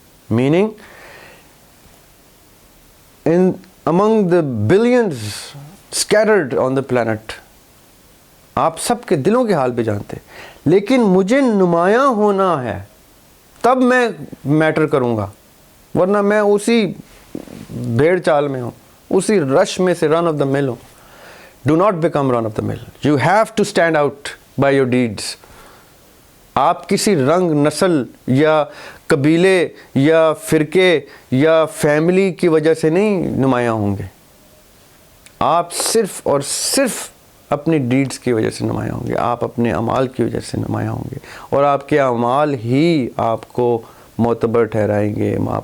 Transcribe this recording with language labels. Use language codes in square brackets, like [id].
[en] meaning in among the billions scattered on the planet, [ur] آپ سب کے دلوں کے حال بھی جانتے, لیکن مجھے نمایاں ہونا ہے تب میں میٹر کروں گا, ورنہ میں اسی بھیڑ چال میں ہوں, اسی رش میں سے رن آف دا مل ہوں. [en] Do not become run of the mill. You have to stand out by your deeds. [ur] آپ کسی رنگ, نسل یا قبیلے یا فرقے یا فیملی کی وجہ سے نہیں نمایاں ہوں گے. آپ صرف اور صرف اپنی ڈیڈز کی وجہ سے نمایاں ہوں گے, آپ اپنے اعمال کی وجہ سے نمایاں ہوں گے, اور آپ کے اعمال ہی آپ کو معتبر ٹھہرائیں گے.